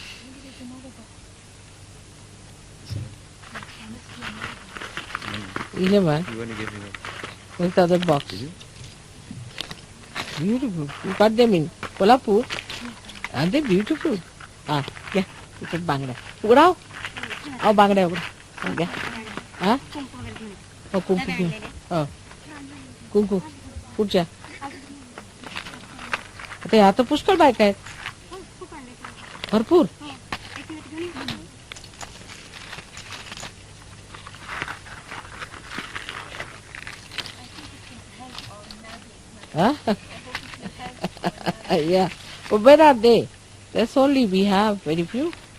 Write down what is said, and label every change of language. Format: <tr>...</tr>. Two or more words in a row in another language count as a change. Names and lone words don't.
<en>You 11. want to give me one? Where's the other box? Beautiful. You got them in Kolhapur? Aren't they beautiful? Yeah. You put bangda. Ugrao?</en> <mr>Oh, bangda ugra. Okay. Huh?</mr> <en>Oh, kumku. Oh.</en> <mr>कुंकू पुढच्या आता ह्या तर पुष्कळ बायका आहेत भरपूर</mr> <en>yeah. But where are they? That's only we have very few.</en>